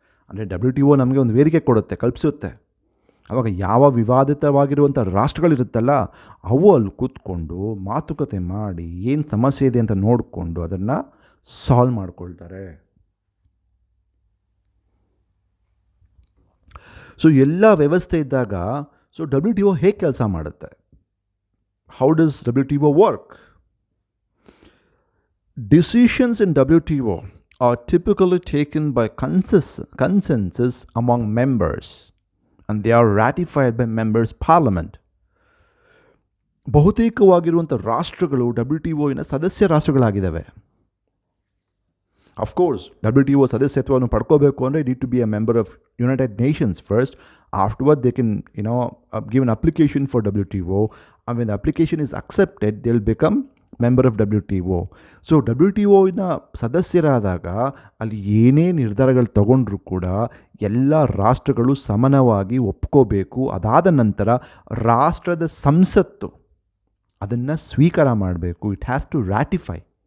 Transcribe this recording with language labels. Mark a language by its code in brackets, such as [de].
[kn] ಅಂದರೆ WTO ನಮಗೆ ಒಂದು ವೇದಿಕೆ ಕೊಡುತ್ತೆ, ಕಲ್ಪಿಸುತ್ತೆ. ಆವಾಗ ಯಾವ ವಿವಾದಿತವಾಗಿರುವಂಥ ರಾಷ್ಟ್ರಗಳಿರುತ್ತಲ್ಲ, ಅವು ಅಲ್ಲಿ ಕೂತ್ಕೊಂಡು ಮಾತುಕತೆ ಮಾಡಿ ಏನು ಸಮಸ್ಯೆ ಇದೆ ಅಂತ ನೋಡಿಕೊಂಡು ಅದನ್ನು ಸಾಲ್ವ್ ಮಾಡ್ಕೊಳ್ತಾರೆ. ಸೊ ಎಲ್ಲ ವ್ಯವಸ್ಥೆ ಇದ್ದಾಗ ಸೊ WTO ಹೇಗೆ ಕೆಲಸ ಮಾಡುತ್ತೆ? [en] How does WTO work? Decisions in WTO are typically taken by consensus among members and they are ratified by members' parliament. [kn] ಬಹುತೇಕವಾಗಿರುವಂಥ ರಾಷ್ಟ್ರಗಳು WTOನ ಸದಸ್ಯ ರಾಷ್ಟ್ರಗಳಾಗಿದ್ದಾವೆ. [en] of course [kn] WTO ಸದಸ್ಯತ್ವವನ್ನು ಪಡ್ಕೋಬೇಕು ಅಂದರೆ [en] need to be a member of United Nations first. Afterward they can give an application for WTO, and when the application is accepted they will become member of WTO. [kn] So WTOನ ಸದಸ್ಯರಾದಾಗ ಅಲ್ಲಿ ಏನೇ ನಿರ್ಧಾರಗಳು ತಗೊಂಡ್ರೂ ಕೂಡ ಎಲ್ಲ ರಾಷ್ಟ್ರಗಳು ಸಮಾನವಾಗಿ ಒಪ್ಕೋಬೇಕು. ಅದಾದ ನಂತರ ರಾಷ್ಟ್ರದ ಸಂಸತ್ತು ಅದನ್ನು ಸ್ವೀಕಾರ ಮಾಡಬೇಕು. [en] It has to ratify.